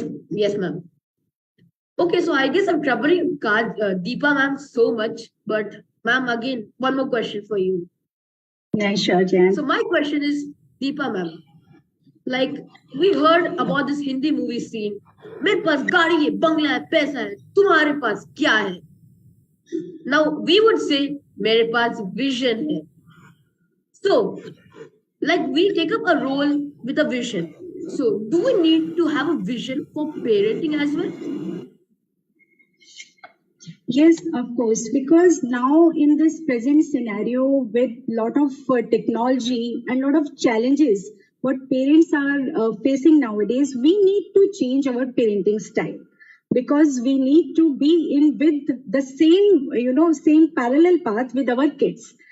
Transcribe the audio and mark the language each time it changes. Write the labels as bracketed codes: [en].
[en] Yes, ma'am. Okay, so I guess I'm troubling Deepa ma'am so much, but ma'am, again, one more question for you. Yeah, sure, Jan. So my question is, Deepa ma'am, like we heard about this Hindi movie scene. [hi] मेरे पास गाड़ी है, बंगला है, पैसा है, तुम्हारे पास क्या है? [en] Now we would say [hi] मेरे पास vision है. [en] So, like we take up a role with a vision. So, do we need to have a vision for parenting as well? Yes, of course, because now in this present scenario with lot of technology and lot of challenges, what parents are facing nowadays, we need to change our parenting style because we need to be in with the same, same parallel path with our kids.